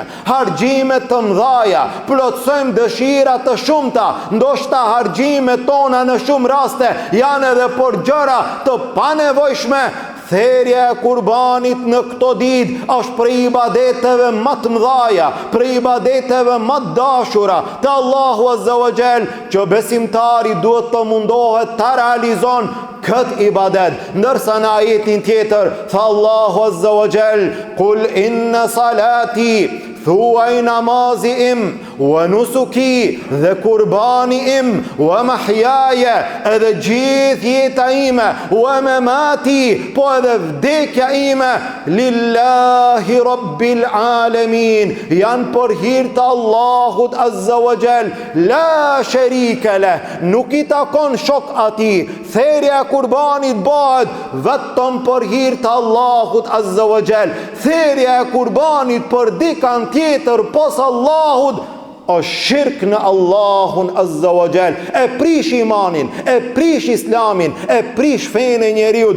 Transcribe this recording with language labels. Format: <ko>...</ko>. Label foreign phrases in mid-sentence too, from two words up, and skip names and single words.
<sq>harxhime të mëdha, plotësojmë dëshira të shumta, ndoshta harxhimet tona në shumë raste janë edhe për gjëra të panevojshme, therja e kurbanit në këto ditë është për ibadeteve më të mëdha, për ibadeteve më të dashura të Allahu</sq> <ar>عز وجل,</ar> <sq>që besimtari duhet të mundohet ta realizon këtë ibadet. Ndërsa në ajetin tjetër tha Allahu</sq> <ar>عز وجل, "قل إن صلاتي",</ar> <sq>thuaj namazi im,</sq> <ar>ونسكي,</ar> <sq>dhe kurbani im,</sq> <ar>ومحياي,</ar> <sq>edhe gjithë jeta ime,</sq> <ar>ومماتي,</ar> <sq>po edhe vdekja ime,</sq> <ar>لله رب العالمين,</ar> <sq>janë për hir të Allahut</sq> <ar>عز وجل, لا شريك له,</ar> <sq>nuk I takon shok ati. Therja e kurbanit bëhet vetëm për hir të Allahut</sq> <ar>عز وجل.</ar> <sq>Therja e kurbanit për dikan tjetër pos Allahut o shirk në Allahun</sq> <ar>عز وجل,</ar> <sq>e prish imanin, e prish islamin, e prish fenë e njeriut.</sq>